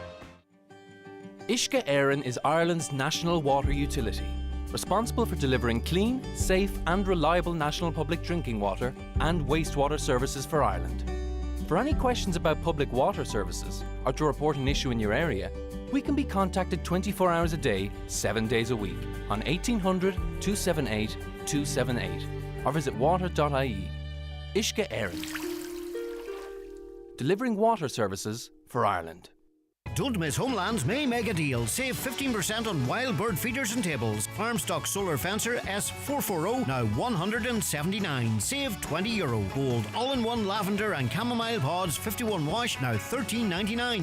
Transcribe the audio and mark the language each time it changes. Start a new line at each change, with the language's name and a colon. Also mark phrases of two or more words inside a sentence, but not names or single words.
English: Uisce Éireann is Ireland's national water utility, responsible for delivering clean, safe and reliable national public drinking water and wastewater services for Ireland. For any questions about public water services or to report an issue in your area, we can be contacted 24 hours a day, 7 days a week on 1800 278 278 or visit water.ie. Uisce Éireann. Delivering water services for Ireland. Don't miss Homeland's May Mega Deal. Save 15% on wild bird feeders and tables. Farm stock solar fencer S440, now $179. Save €20. Gold all-in-one lavender and chamomile pods 51 wash, now $13.99.